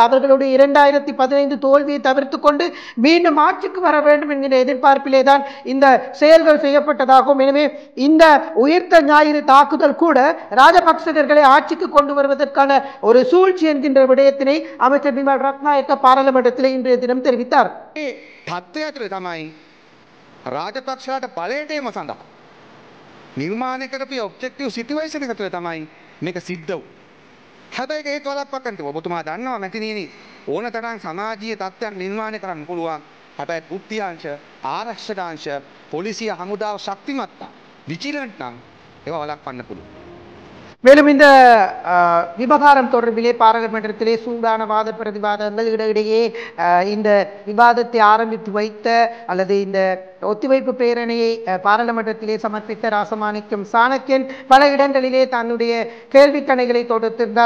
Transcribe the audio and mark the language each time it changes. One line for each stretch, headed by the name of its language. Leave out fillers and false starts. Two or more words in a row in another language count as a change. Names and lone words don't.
Tamil: அவர்களுடைய 2015 தோல்வியை தவிர்த்து கொண்டு மீண்டும் ஆட்சிக்கு வர வேண்டும் என்கிற எதிர்பார்ப்பிலே தான் இந்த செயல்கள் செய்யப்பட்டதாகும். எனவே இந்த உயிர்த்த ஞாயிறு தாக்குதல் கூட ராஜபக்சகர்களை ஆட்சிக்கு கொண்டு வருவதற்கான ஒரு சூழ்ச்சி என்கின்ற விடயத்தினை அமைச்சர் விமல் ரத்நாயக்க பாராளுமன்றத்தில் இன்றைய தினம் தெரிவித்தார்.
Sinhala: තත්ත්වයට තමයි රාජපක්ෂලාට බලයට එම සඳහා නිර්මාණය කරපු
English: objective situation
Sinhala: එක තුළ තමයි මේක සිද්ධ වුනේ. හැබැයි ඒක වළක්වන්න ඔබතුමා දන්නවා මැතිණියනි, ඕන තරම් සමාජීය තත්ත්වයක් නිර්මාණය කරන්න පුළුවන්. හැබැයි බුද්ධිංශ, ආරක්ෂකාංශ, පොලිසිය, හමුදාව ශක්තිමත් නම්, විජිලන්ට් නම් ඒවා වළක්වන්න පුළුවන්.
Tamil: மேலும் இந்த விவகாரம் தொடர்பிலே பாராளுமன்றத்திலே சூடான வாத பிரதிவாதங்கள் இடையிடையே இந்த விவாதத்தை ஆரம்பித்து வைத்த அல்லது இந்த ஒத்திவைப்பு பேரணியை பாராளுமன்றத்திலே சமர்ப்பித்த ராசமாணிக்கம் சாணக்கியன் பல இடங்களிலே தன்னுடைய கேள்விக்கணைகளை தொடுத்திருந்தார்.